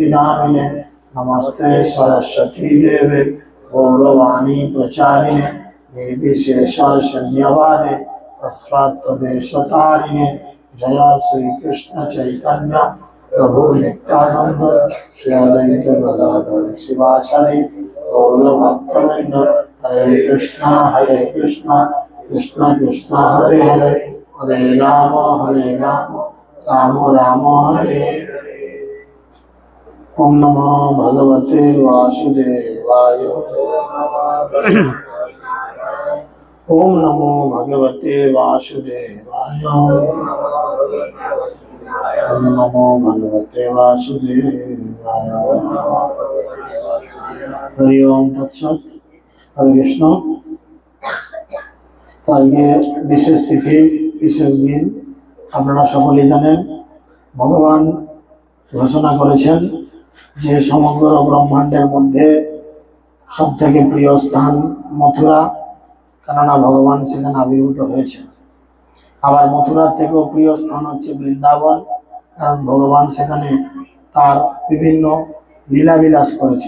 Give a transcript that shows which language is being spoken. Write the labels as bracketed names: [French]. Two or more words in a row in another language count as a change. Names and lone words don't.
[Sanskrit] नामिने नमस्ते सरस्वती देवे गौरवाणी प्रचारिणे निर्विशेष शून्यवादे तस्वात्तदेशतारिणे जय श्री कृष्ण चैतन्य प्रभु नित्यानंद श्री अद्वैत गदाधर शिवाचार्य गौर भक्तवृंद हरे कृष्ण कृष्ण कृष्ण हरे हरे हरे राम राम राम हरे हरे। ओम नमो भगवते वासुदेवाय। ओम नमो भगवते वासुदेवाय। ओम नमो भगवते वासुदेवाय। हरि ओम तत्सत। हरे कृष्ण। [Hindi] तो आजके विशेष तिथि विशेष दिन [Bangla] আপনারা সকলেই জানেন ভগবান ঘোষণা করেছেন যে সমগ্র ব্রহ্মাণ্ডের মধ্যে সবথেকে প্রিয় স্থান মথুরা, কেননা ভগবান সেখানে আবির্ভূত হয়েছে। আবার মথুরার থেকেও প্রিয় স্থান হচ্ছে বৃন্দাবন, কারণ ভগবান সেখানে তার বিভিন্ন লীলাবিলাস করেছেন।